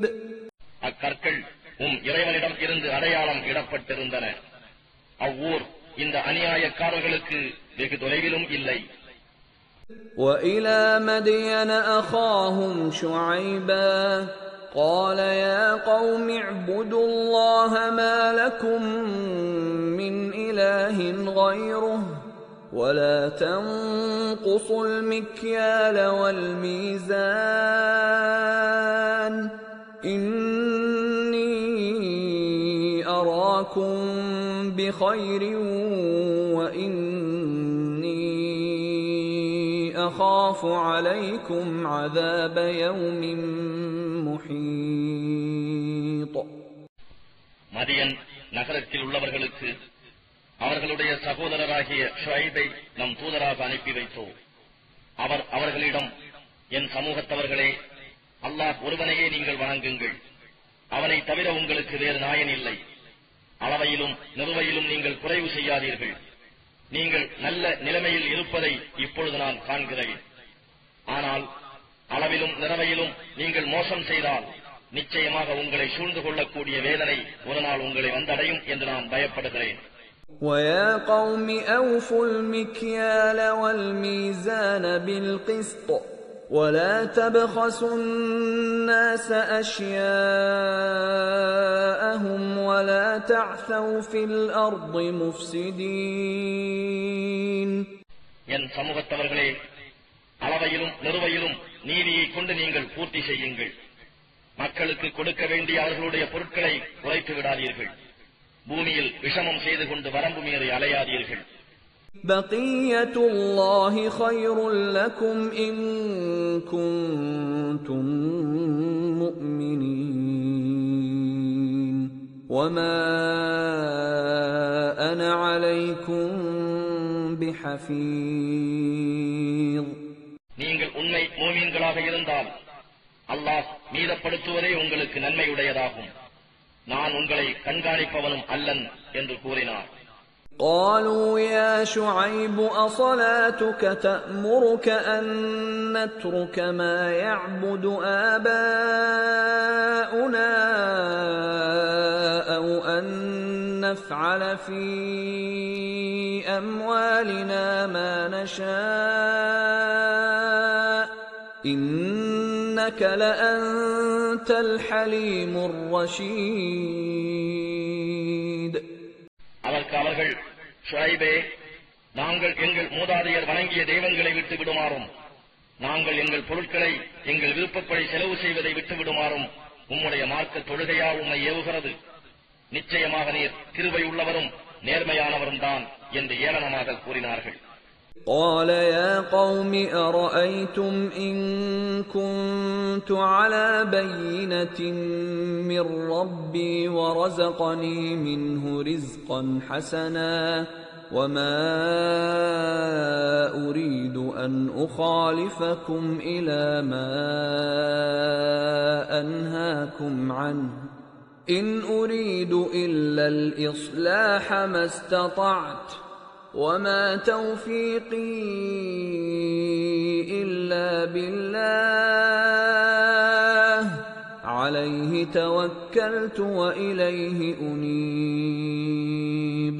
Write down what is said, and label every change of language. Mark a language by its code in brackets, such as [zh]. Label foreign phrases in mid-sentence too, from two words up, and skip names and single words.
[ta] அக்கற்கள் உம் இறைவனிடம் இருந்து அடையாளம் இடப்பட்டிருந்தன. அவ்வூர் இந்த அநியாயக்காரர்களுக்கு வெகு தொலைவிலும் இல்லை. [ar] وَإِلَى مَدْيَنَ أَخَاهُمْ شُعَيْبًا قَالَ يَا قَوْمِ اعْبُدُوا اللَّهَ مَا لَكُمْ مِنْ إِلَٰهٍ غَيْرُهُ وَلَا تَنقُصُوا الْمِكْيَالَ وَالْمِيزَانَ إِنِّي أَرَاكُمْ بِخَيْرٍ وَإِنِّي أَخَافُ عَلَيْكُمْ عَذَابَ يَوْمٍ مُحِيطٍ. [ta] மதியன் நகரத்தில் உள்ளவர்களுக்கு அவர்களுடைய சகோதரராகிய ஷுஐபை நம் தூதராக அனுப்பி வைத்தோம். அவர் அவர்களிடம், என் சமூகத்தவர்களே, அல்லாஹ் ஒருவனையே நீங்கள் வணங்குங்கள். அவனை தவிர உங்களுக்கு வேறு நாயன் இல்லை. அளவையிலும் நிறுவையிலும் நீங்கள் குறைவு செய்யாதீர்கள். நீங்கள் நல்ல நிலைமையில் இருப்பதை இப்பொழுது நான் காண்கிறேன். ஆனால் அளவிலும் நிறவையிலும் நீங்கள் மோசம் செய்தால் நிச்சயமாக உங்களை சூழ்ந்து கொள்ளக்கூடிய வேதனை ஒரு நாள் உங்களை வந்தடையும் என்று நான் பயப்படுகிறேன். [ar] وَيَا قَوْمِ أَوْفُوا الْمِكْيَالَ وَالْمِيزَانَ بِالْقِسْطِ ولا تبخسوا الناس أشياءهم ولا تعثوا في الأرض مفسدين. [ta] என் சமூகத்தவர்களே, அளவையிலும் நிறுவையிலும் நீதியை கொண்டு நீங்கள் பூர்த்தி செய்யுங்கள். மக்களுக்கு கொடுக்க வேண்டிய அவர்களுடைய பொருட்களை குறைத்து விடாதீர்கள். பூமியில் விஷமம் செய்து கொண்டு வரம்பு மீறி அலையாதீர்கள். [ar] بقية الله خير لكم إن كنتم مؤمنين وما أنا عليكم بحفيظ. [ta] நீங்கள் உண்மை மூமின்களாக இருந்தால் அல்லாஹ் மீதப்படுத்துவதே உங்களுக்கு நன்மையுடையதாகும். நான் உங்களை கண்காணிப்பவனும் அல்லன் என்று கூறினார். [ar] قالوا يا شعيب أصلاتك تأمرك أن نترك ما يعبد آباؤنا أو أن نفعل في أموالنا ما نشاء إنك لأنت الحليم الرشيد. [ta] அவர்கள் ஷுஐபே, நாங்கள் எங்கள் மூதாதையர் வணங்கிய தெய்வங்களை விட்டு விடுமாறும் நாங்கள் எங்கள் பொருட்களை எங்கள் விருப்பப்படி செலவு செய்வதை விட்டு விடுமாறும் உம்முடைய மார்க்க தொழுகையா உம்மை ஏவுகிறது? நிச்சயமாக நீர் கிருபை உள்ளவரும் நேர்மையானவரும் தான் என்று ஏளனமாக கூறினார்கள். [ar] قال يا قوم أرأيتم إن كنت على بينة من ربي ورزقني منه رزقا حسنا وما أريد أن أخالفكم إلى ما أنهاكم عنه إن أريد إلا الإصلاح ما استطعت وما توفيقي إلا بالله عليه توكلت وإليه أنيب.